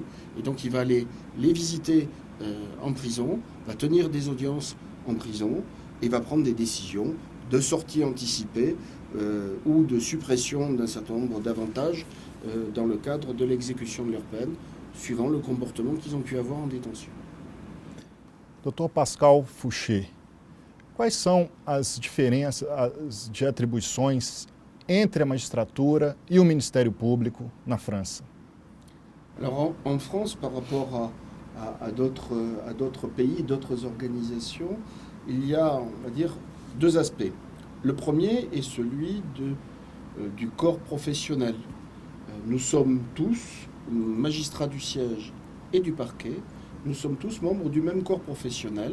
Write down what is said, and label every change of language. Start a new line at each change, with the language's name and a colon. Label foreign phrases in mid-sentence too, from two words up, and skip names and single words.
French: Et donc, il va aller les visiter en prison, va tenir des audiences en prison et va prendre des décisions de sortie anticipée ou de suppression d'un certain nombre d'avantages dans le cadre de l'exécution de leur peine, suivant le comportement qu'ils ont pu avoir en détention.
Portuguese: Doutor Pascal Fouché, quais são as diferenças de atribuições entre a magistratura e o Ministério Público na França?
French: Alors en France, par rapport à d'autres pays, d'autres organisations, il y a, on va dire, deux aspects. Le premier est celui du corps professionnel. Nous sommes tous, magistrats du siège et du parquet, nous sommes tous membres du même corps professionnel.